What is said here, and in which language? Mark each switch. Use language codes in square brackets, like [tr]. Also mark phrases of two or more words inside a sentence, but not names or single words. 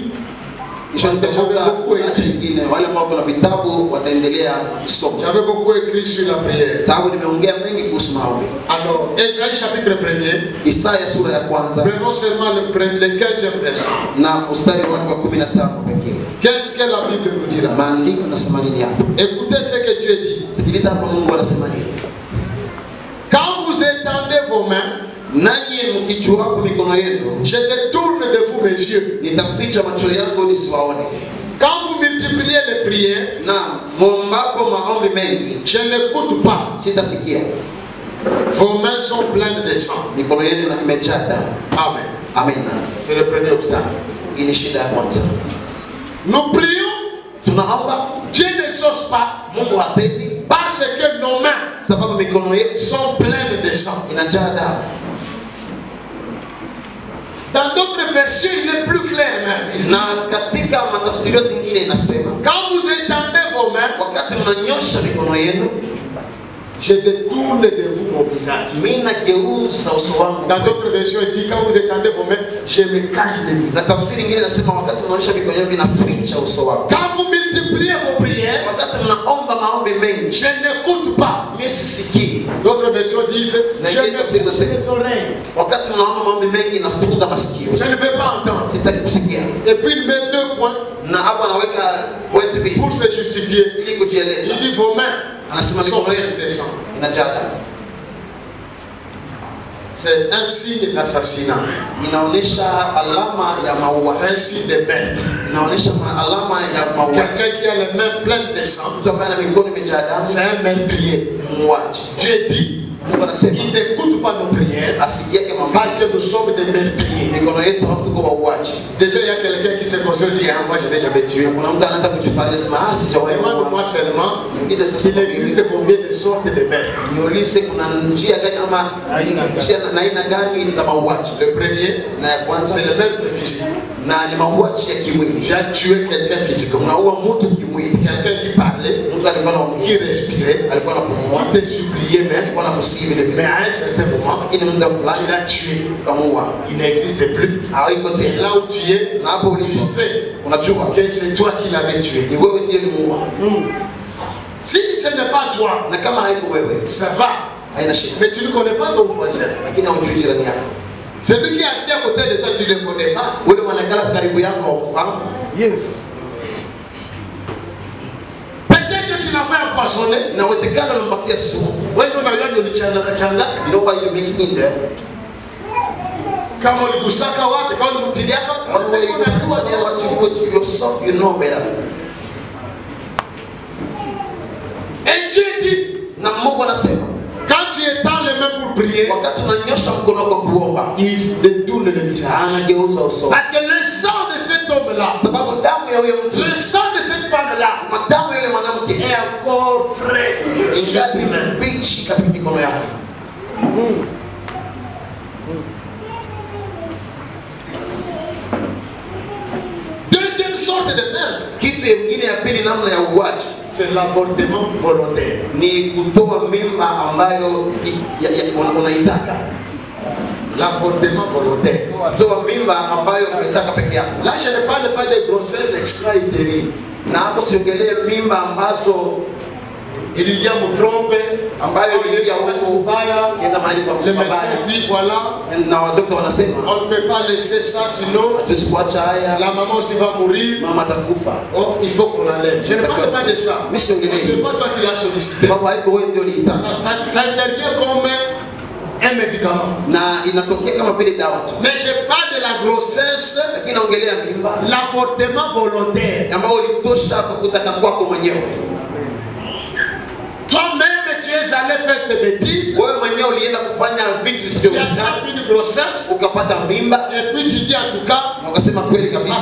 [sw] Kisha nitakuacha ingine, wale ambao kuna vitabu wataendelea kusoma. [fr] J'avais beaucoup écrit sur la prière. [sw] Sababu nimeongea mengi kuhusu maombi. [fr] Alors, Ésaïe chapitre 1er, [sw] Isaya sura ya kwanza [fr] prenons seulement le 15e verset. [sw] na mstari wake wa 15 pekee. [fr] Qu'est-ce que la Bible nous dit là? [sw] Maandiko nasema nini hapa? [fr] Écoutez ce que Dieu dit. [sw] Sikiliza hapa Mungu anasema nini. [fr] Quand vous étendez vos mains, [sw] Nanyi mkichukua mikono yenu, [fr] je détourne de vous mes yeux. [sw] nitaficha macho yangu nisiwaone. [fr] Quand vous multipliez les prières, [sw] Na muombapo maombi mengi, [fr] je n'écoute pas. [sw] sitasikia. [fr] Vos mains sont pleines de sang. [sw] Mikono yenu imejaa damu. [fr] Amen. [sw] Amina. [fr] C'est le premier obstacle. [sw] Hii ni shida ya kwanza. [fr] Nous prions, [sw] Tunaomba, [fr] Dieu n'exauce pas [sw] Mungu hatendi [fr] parce que nos mains [sw] sababu mikono yetu [fr] sont pleines de sang. [sw] inajaa damu. [fr] Dans d'autres versions, il est plus clair même. [sw] Na katika matafsirio zingine inasema, [fr] Quand vous étendez vos mains, [sw] wakati mnanyosha mikono yenu, [fr] je détourne de vous mon visage. [sw] mimi nageuza uso wangu. [fr] Dans d'autres versions, il dit quand vous étendez vos mains, je me cache le visage. [sw] Na tafsiri nyingine inasema wakati mnanyosha mikono yenu inaficha uso wako. [fr] Quand vous multipliez vos prières, [sw] Wakati mnaomba maombi mengi, [fr] je n'écoute pas. [sw] mimi sisikii. [fr] D'autres versions disent, [sw] Na [fr] je [sw] ingine tafsiri [fr] me [sw] inasema, [fr] les oreilles. [sw] wakati mnaomba maombi mengi nafunga masikio. [fr] Je ne veux pas entendre. [sw] Sitaki kusikia. [fr] Et puis il met 2 points [sw] Na hapo anaweka point B [fr] pour se justifier. [sw] ili kujieleza. [fr] Il dit vos mains [sw] Anasema [fr] sont [sw] mikono [fr] pleines [sw] yenu [fr] de sang. [sw] inajaa damu. [fr] c'est un signe d'assassinat. [sw] Inaonesha alama ya mauaji. [fr] C'est un signe de meurtre. [sw] Inaonesha alama ya mauaji. [fr] Quelqu'un qui a les mains pleines de sang, [sw] Mtu ambaye ana mikono imejaa damu, [fr] c'est un meurtrier. [sw] muuaji. [fr] Dieu dit, [sw] Mungu anasema [fr] il n'écoute pas nos prières [sw] asikiake mambo [fr] parce que nous sommes des meurtriers. [sw] mikono yetu hatuko wauaji. [fr] Déjà, il y a quelqu'un qui se console et dit, ah, moi je n'ai jamais tué. [sw] Kuna mtu anaanza kujifanya sema sijawahi [fr] Demande-moi [sw] kuua. [fr] seulement [sw] Niulize sasa [fr] s'il existe combien de sortes de meurtres. [sw] niulize kuna njia gani ama njia na aina gani za mauaji. [fr] Le premier, [sw] Na ya kwanza [fr] c'est le meurtre physique. [sw] na ni mauaji ya [fr] Tu [sw] kimwili. [fr] as tué quelqu'un physiquement. [sw] Unaua mtu kimwili. [fr] Quelqu'un qui parlait, [sw] Mtu alikuwa anaongea, [fr] qui respirait, [sw] alikuwa anapumua, [fr] qui te suppliait même. [sw] alikuwa anakusihi vile [fr] Mais [sw] vile. [fr] à un certain moment, [sw] Lakini muda [fr] tu [sw] fulani [fr] l'as tué. [sw] ukamuua. [fr] Il n'existe plus. [sw] Hawiko [fr] Et [sw] tena. [fr] là où tu es, [sw] Na hapo [fr] tu [sw] ulipo [fr] sais [sw] unajua [fr] que c'est toi qui l'avais tué. [sw] ni wewe ndiye ulimuua. [fr] Si ce n'est pas toi, [sw] Na kama haiko wewe [fr] ça va. [sw] haina shida. [fr] Mais tu ne connais pas ton voisin. [sw] Lakini haujui jirani yako. [fr] Celui qui est assis à côté de toi, tu ne le connais pas. [sw] Wewe mwanakala karibu yako haufahamu. [en] Yes. [fr] Peut-être que tu l'as fait empoisonner. [sw] Inawezekana ulimpatia sumu. Wewe ndio unajua ulichanganya changanya. [en] You know why you mix in there? [sw] Kama uligusaka wapi, kama ulimtiliaka, [en] One way you know what you put yourself, you know better. [fr] Et Dieu dit, [sw] Na Mungu anasema [fr] quand tu étends les mains pour prier, [sw] wakati unanyosha mkono wako kuomba, [fr] il détourne le visage. [sw] anageuza uso. [fr] Parce que le sang de cet homme-là, [sw] Sababu damu ya huyo mtu, [fr] le sang de cette femme-là [sw] damu ya yule mwanamke [fr] est encore frais. [sw] ingali mbichi katika mikono yako. [fr] Deuxième sorte de meurtre, [sw] Kitu kingine ya pili, namna ya uwaji, [fr] c'est l'avortement volontaire. [sw] ni kutoa mimba ambayo unaitaka. [fr] L'avortement volontaire. [sw] Kutoa mimba ambayo unaitaka peke yako. [fr] Là, je ne parle pas de grossesse extra-utérine. [sw] Na hapo siongelee mimba ambazo [fr] Il y a mon trompe, [sw] ambayo iliingia huko kwenda mahali kwa [fr] le [sw] mabaya. [fr] médecin dit voilà, [sw] Na wadokta wanasema [fr] on ne peut pas laisser ça, sinon [sw] hatuwezi kuacha haya, [fr] la maman aussi va mourir. [sw] mama atakufa. [fr] Oh, il faut qu'on l'enlève. Je ne parle pas de ça. [sw] Mimi siongelee [fr] Ce n'est [sw] hiyo. [fr] pas toi qui l'as sollicité. [sw] Sababu haiko wewe ndio uliitaka. [fr] Ça intervient comme un médicament. [sw] Na inatokea kama vile dawa tu. [fr] Mais je parle de la grossesse, [sw] Lakini naongelea mimba [fr] l'avortement volontaire. [sw] ambayo ulitosha kwa kutaka kwako mwenyewe. [fr] Toi-même, tu es allé faire tes bêtises. [sw] Wewe mwenyewe ulienda kufanya vitu [fr] Tu as [sw] visivyowezekana, [fr] eu une grossesse. [sw] ukapata mimba [fr] Et puis tu dis en tout cas, [sw] na ukasema kweli kabisa,